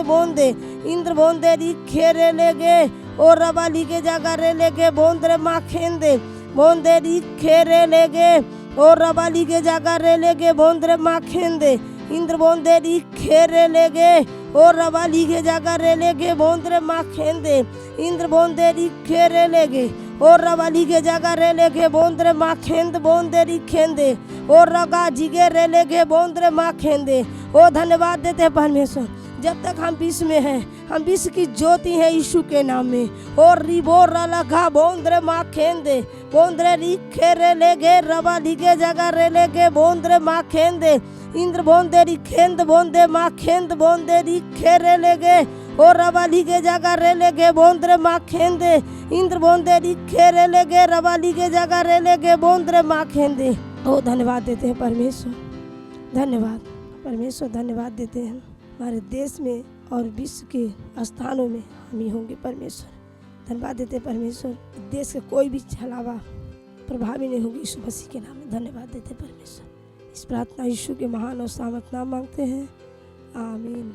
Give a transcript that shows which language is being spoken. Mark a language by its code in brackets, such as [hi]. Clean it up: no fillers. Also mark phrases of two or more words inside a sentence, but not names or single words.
[hi] बोंदे, इंद्र बोंदे रिखे रेलेगे और रबालीगे जगह रेलेगे बोंद्रे माँ खेंदे, बोंदे रिखे रेलेगे और रबालीगे जगह रेलेगे बोंद्रे माँ खेंदे, इंद्र बोंदे रिखे रेलेगे और रबालीगे जगह रेलेगे बोंद्रे माँ खेंदे, इंद्र बोंदे रिखे रेलेगे और रबालीगे जगह रेलेगे बोंद्रे माँ खेंद बोंदे रिखेंदे और रगा जिगे रेलेगे बोंद्रे माँ खेंदे। ओ धन्यवाद देते हैं परमेश्वर, जब तक हम विश्व में हैं, हम विश्व की ज्योति है यीशु के नाम में। और रिबो रलगा बोंद्रे माँ खेंदे बोंद्रे रिखे रेलेगे रबालीगे जगह रेलेगे बोंद्रे माँ खेंदे, इंद्र बोंदे रिखेंद बोंदे माँ खेंद बोंदे रिखे रेलेगे और रबालीगे जगह रेलेगे बोंद्रे माँ खेंदे, इंद्र बोंदे रिखे रेलेगे रबालीगे जगह रेलेगे बोंद्रे माँ खेंदे। ओ धन्यवाद देते हैं परमेश्वर, धन्यवाद परमेश्वर, धन्यवाद देते हैं हमारे देश में और विश्व के स्थानों में हम ही होंगे परमेश्वर। धन्यवाद देते हैं परमेश्वर, देश के कोई भी छलावा प्रभावी नहीं होगी यीशु मसीह के नाम में। धन्यवाद देते हैं परमेश्वर। इस प्रार्थना यीशु के महान और सामर्थ नाम मांगते हैं, आमीन।